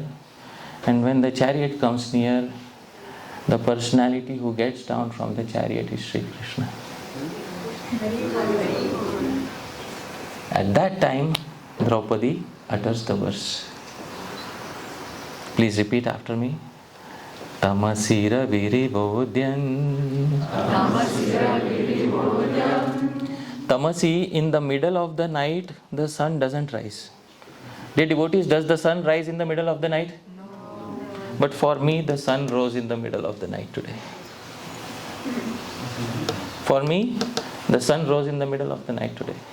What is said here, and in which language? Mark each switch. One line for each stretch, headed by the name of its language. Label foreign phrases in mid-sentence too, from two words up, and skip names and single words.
English: And when the chariot comes near, the personality who gets down from the chariot is Śrī-Krishna. At that time, Draupadi utters the verse. Please repeat after me.
Sanskrit: Tamasira viribodhyan.
English: Tamasi, in the middle of the night, the sun doesn't rise. Dear devotees, does the sun rise in the middle of the night? No. But for me, the sun rose in the middle of the night today. For me, the sun rose in the middle of the night today.